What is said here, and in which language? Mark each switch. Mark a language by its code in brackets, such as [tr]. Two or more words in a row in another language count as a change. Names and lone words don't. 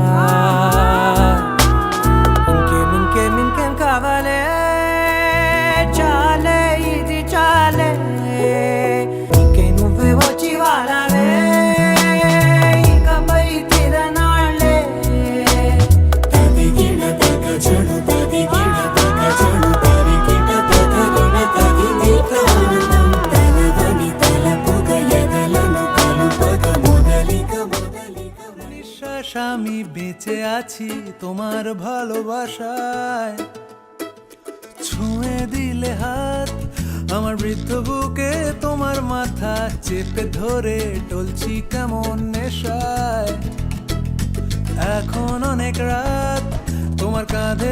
[te] ఇంకేం కావాలే చాలే ఇది చాలే ఇంకే నువ్వే వచ్చి వాడాలే ఇకపై తిరనాళ్ళే తదిగిన తగ చెడు తదిగిన తగ చెడు తరిగిన తగగిన తగిది ప్రాణం తలవని తలపుగ ఎదలను కలుపగ మొదలిక [bn] নিঃশ্বাস আমি বেঁচে আছি তোমার ভালোবাসায় ছুঁয়ে দিলে হাত আমার বৃদ্ধ বুকে তোমার মাথা চেপে ধরে টলছি কেমন নেশায় এখন অনেক রাত তোমার কাঁধে